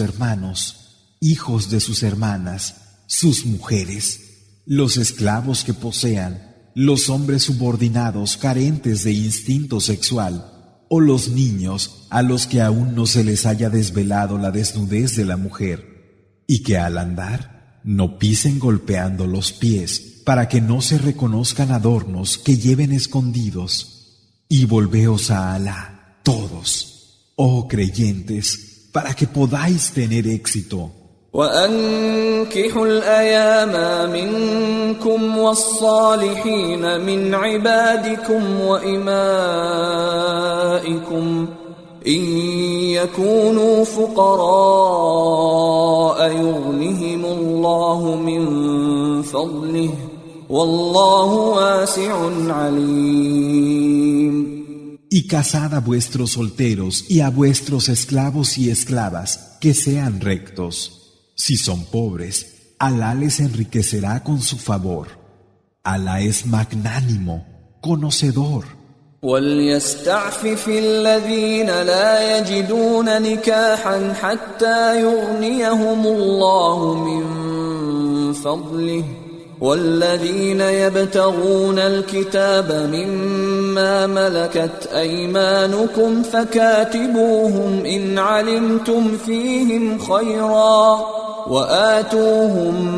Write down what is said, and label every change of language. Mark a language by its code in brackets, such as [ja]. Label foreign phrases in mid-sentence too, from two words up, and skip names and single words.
[es] hermanos, hijos de sus hermanas, sus mujeres, los esclavos que posean, los hombres subordinados carentes de instinto sexual, o los niños a los que aún no se les haya desvelado la desnudez de la mujer, y que al andar no pisen golpeando los pies para que no se reconozcan adornos que lleven escondidos. Y volveos a Alá, todos, oh creyentes, para que podáis tener éxito. [ar] وأنكحوا الأيام منكم والصالحين من عبادكم وإمائكم إن يكونوا فقراء يغنهم الله من فضله والله واسع عليم. [es] Y casad a vuestros solteros y a vuestros esclavos y esclavas que sean rectos. Si son pobres, Alá les enriquecerá con su favor. Alá es magnánimo, conocedor. [ar] وليستعفف الذين لا يجدون نكاحا حتى يغنيهم الله من فضله والذين يبتغون الكتاب مما ملكت أيمانكم فكاتبوهم إن علمتم فيهم خيرا وآتوهم